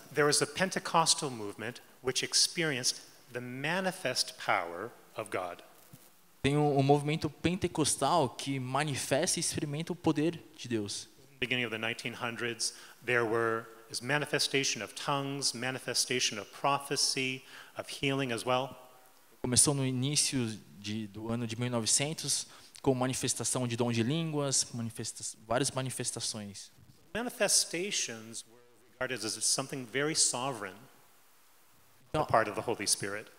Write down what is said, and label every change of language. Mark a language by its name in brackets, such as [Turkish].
[English] there was a Pentecostal movement which experienced the manifest power of God. [Portuguese] Tem um movimento pentecostal que manifesta e experimenta o poder de Deus. [English] Beginning of the 1900s, there was manifestation of tongues, manifestation of prophecy, of healing as well. [Portuguese] Começou no início do ano de 1900 com manifestação de dom de línguas, várias manifestações. [English] Manifestations were regarded as something very sovereign, a part of the Holy Spirit.